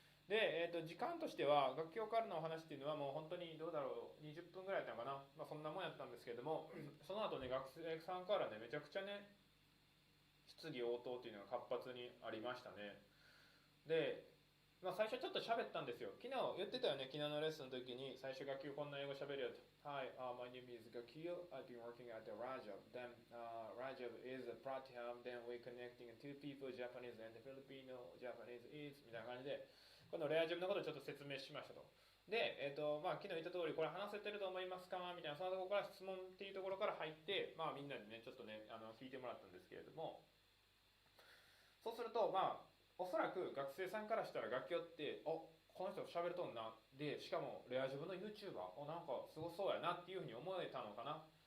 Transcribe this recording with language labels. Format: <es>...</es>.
<ja>で、時間としては、楽器からのお話っていうのはもう本当にどうだろう、20分ぐらいやったのかな、そんなもんやったんですけども、その後ね、学生さんからね、めちゃくちゃね、質疑応答っていうのが活発にありましたね。で、最初ちょっと喋ったんですよ。昨日言ってたよね、昨日のレッスンの時に、最初楽器こんな英語喋るよと。</ja> <en>Hi, my name is Gakio. I've been working at the Rajab. Then Rajab is a program. Then we're connecting two people, Japanese and Filipino. Japanese is</en> <ja>みたいな感じで、このレアジョブのことをちょっと説明しましたと。で、昨日言った通り、これ話せてると思いますかみたいな、そのところから質問っていうところから入って、みんなにね、ちょっとね、聞いてもらったんですけれども、そうすると、おそらく学生さんからしたら楽器って、この人喋るとんな。で、しかもレアジョブの YouTuber、なんかすごそうやなっていうふうに思えたのかな。</ja>